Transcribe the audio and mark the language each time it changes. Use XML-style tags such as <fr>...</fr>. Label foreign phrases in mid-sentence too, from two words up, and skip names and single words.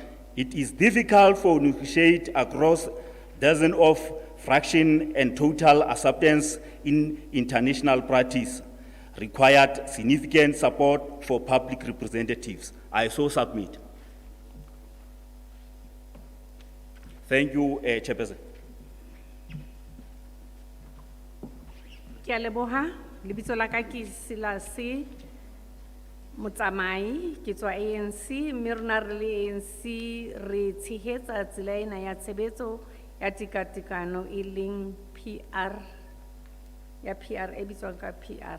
<en>It is difficult for negotiate across dozens of fraction and total acceptance in international practice required significant support for public representatives. I so submit. Thank you, Chairperson.</en> <st>Ke a leboha, lebitso la ka ke Silase Motsamai, ke tswa ANC, mme rona re le ANC re tshehetsa tsela ena ya tshebetso ya tekatekano e leng PR, ya PR e bitswang ka PR.</st>